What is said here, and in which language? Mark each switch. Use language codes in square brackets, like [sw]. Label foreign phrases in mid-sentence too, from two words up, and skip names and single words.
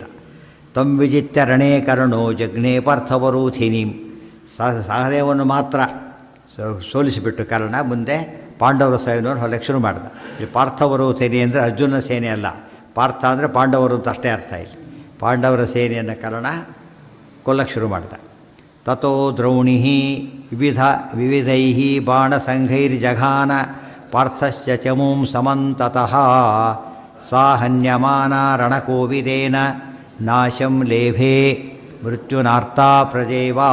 [sa] ತಂ ವಿಜಿತ್ಯ ರಣೇ ಕರ್ಣೋ ಜಘ್ನೆ ಪಾರ್ಥವರೂಥಿನೀಂ. [kn] ಸಹದೇವನ್ನು ಮಾತ್ರ ಸೋಲಿಸಿಬಿಟ್ಟು ಕರ್ಣ ಮುಂದೆ ಪಾಂಡವರ ಸೈನ್ಯವನ್ನು ಹೊಲಕ್ಕೆ ಶುರು ಮಾಡಿದ. ಇಲ್ಲಿ ಪಾರ್ಥವರೂಥಿನಿ ಅಂದರೆ ಅರ್ಜುನ ಸೇನೆ ಅಲ್ಲ, ಪಾರ್ಥ ಅಂದರೆ ಪಾಂಡವರು ಅಂತ ಅಷ್ಟೇ ಅರ್ಥ. ಇಲ್ಲಿ ಪಾಂಡವರ ಸೇನೆಯನ್ನು ಕರ್ಣ ಕೊಲ್ಲಕ್ಕೆ ಶುರು ಮಾಡಿದ. [sa] ತಥೋ ದ್ರೌಣಿ ವಿವಿಧೈ ಬಾಣಸಂಘೈರ್ಜಘಾನ ಪಾರ್ಥಸ್ಯ ಚಮೂಂ ಸಮಂತತಃ ಸಾ ಹನ್ಯಮಾನ ರಣಕೋವಿದೇನ ನಾಶಂ ಲೇಭೆ ಮೃತ್ಯುನಾರ್ತಾ ಪ್ರಜೇವಾ.